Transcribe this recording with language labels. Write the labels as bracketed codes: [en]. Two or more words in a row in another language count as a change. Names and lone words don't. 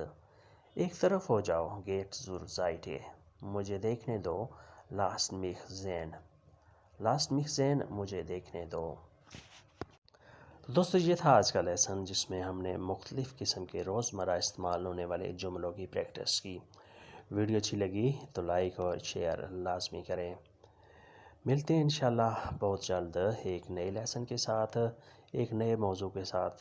[ur] ایک طرف ہو جاؤ. [de] Geht zur Seite. [ur] مجھے دیکھنے دو. [de] Lasst mich sehen. Lasst mich sehen. [ur] مجھے دیکھنے دو. تو دوستو یہ تھا آج کا لیسن جس میں ہم نے مختلف قسم کے روزمرہ استعمال ہونے والے جملوں کی پریکٹس کی. ویڈیو اچھی لگی تو لائک اور شیئر لازمی کریں. ملتے ہیں انشاءاللہ بہت جلد ایک نئے لیسن کے ساتھ، ایک نئے موضوع کے ساتھ.